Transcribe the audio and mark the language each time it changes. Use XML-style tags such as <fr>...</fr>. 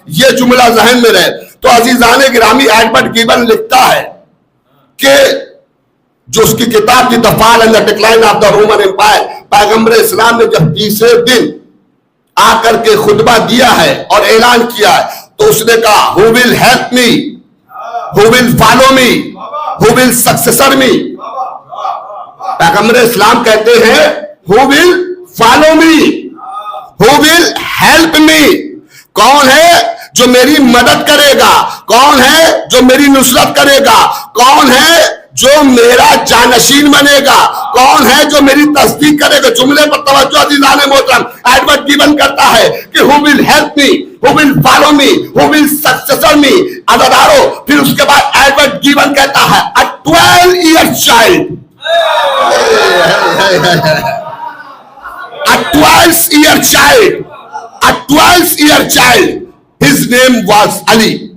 <ur>یہ جملہ ذہن میں رہے. تو عزیزان گرامی، ایڈورڈ گیبن لکھتا ہے کہ جو اس کی کتاب تھی دی فال and the decline of the Roman umpire, پیغمبر اسلام نے جب تیسرے دن آ کر کے خطبہ دیا ہے اور اعلان کیا ہے تو اس نے کہا</ur> <en>who will help me, who will follow me, who will successor me.</en> <ur>پیغمبر اسلام کہتے ہیں</ur> <en>who will follow me, who will help me.</en> <ur>کون ہے جو میری مدد کرے گا؟ کون ہے جو میری نصرت کرے گا؟ کون ہے جو میرا جانشین بنے گا؟ کون ہے جو میری تصدیق کرے گا؟ جملے پر توجہ عزیزان محترم. ایڈورڈ گیبن کرتا ہے کہ</ur> <en>who will help me, who will follow me, who will successor me.</en> <ur>عزیزانو، پھر اس کے بعد ایڈورڈ گیبن کہتا ہے</ur> <en>a 12-year child, a 12-year child, a 12-year child, his name was Ali.</en>